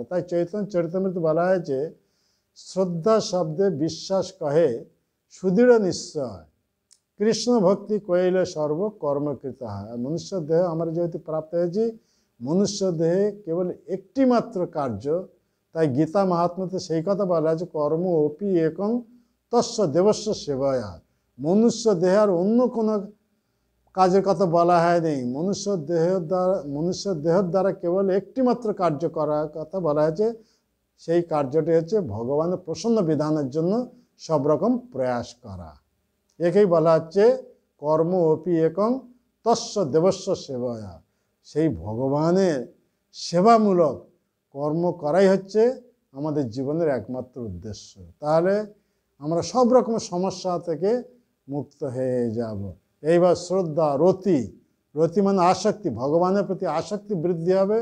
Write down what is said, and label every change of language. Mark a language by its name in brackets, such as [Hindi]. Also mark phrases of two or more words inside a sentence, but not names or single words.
[Bangla] তাই চৈতন্য চরিতামৃতে বলা হয়েছে শ্রদ্ধা শব্দে বিশ্বাস কহে সুদৃঢ় নিশ্চয়, কৃষ্ণ ভক্তি কইলে সর্ব কর্মকৃত হয়। আর মনুষ্য দেহ আমরা যেহেতু প্রাপ্ত হয়েছি, মনুষ্য দেহে কেবল একটি মাত্র কার্য। তাই গীতা মাহাত্ম্যতে সেই কথা বলা আছে, [Sanskrit] কর্ম অপি একং তস্য দেবস্য সেবায়া। [Bangla] মনুষ্য দেহে আর অন্য কোনো কাজের কথা বলা হয়নি। মনুষ্য দেহের দ্বারা কেবল একটি মাত্র কার্য করার কথা বলা হয়েছে। সেই কার্যটি হচ্ছে ভগবানের প্রসন্ন বিধানের জন্য সব রকম প্রয়াস করা। একেই বলা হচ্ছে [Sanskrit] কর্ম অপি একং তস্য দেবস্য সেবায়া। [Bangla] সেই ভগবানের সেবামূলক কর্ম করাই হচ্ছে আমাদের জীবনের একমাত্র উদ্দেশ্য। তাহলে আমরা সব রকম সমস্যা থেকে মুক্ত হয়ে যাব। এইবার শ্রদ্ধা, রতি, রতি মানে আসক্তি, ভগবানের প্রতি আসক্তি বৃদ্ধি হবে।